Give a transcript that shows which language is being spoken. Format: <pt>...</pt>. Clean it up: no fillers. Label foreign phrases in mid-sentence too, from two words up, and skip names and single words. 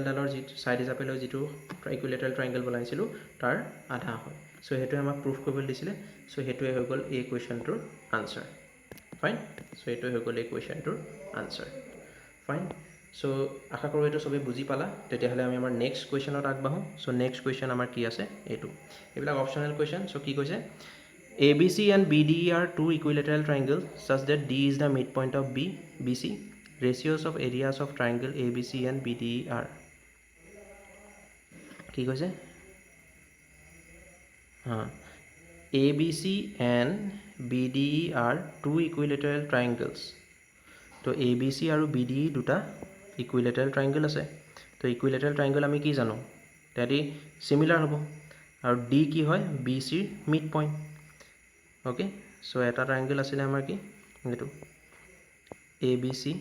<as>ডালৰ যেটো সাইড হিচাপে লৈ যেটো</as> <en>equilateral triangle</en> <as>বনাইছিলো তাৰ আধা হয় সো হেতু আমাক প্ৰুফ কৰিবলৈ দিছিলে সো হেতুৱে হৈ গল এই কোৱেশ্চনটোৰ আনসাৰ ফাইন সো হেতু হৈ গল এই কোৱেশ্চনটোৰ আনসাৰ ফাইন সো আশা কৰো এটো সবে বুজি পালা তেতিয়াহলে আমি আমাৰ নেক্সট কোৱেশ্চনত আগবাঢ়ো সো</as> <en>next question</en> <as>আমাৰ কি আছে এটো এবিলাক</as> <en>optional question</en> <as>সো কি কৈছে</as> <en>ABC and BDE are two equilateral triangles such that D is the midpoint of BC. Ratios of areas of triangle ABC and BDE are.</en> <as>কি কৈছে</as> <en>ABC and BDE are two equilateral triangles.</en> <as>তো ABC আৰু BDE দুটা</as> <en>equilateral triangle</en> <as>আছে তো</as> <en>equilateral triangle</en> <as>আমি কি জানো তেতি similar হ'ব আৰু D কি হয় BC ৰ midpoint ওকে সো এটা ট্ৰায়াঙ্গল আছিল আমাৰ কি এটো ABC</as>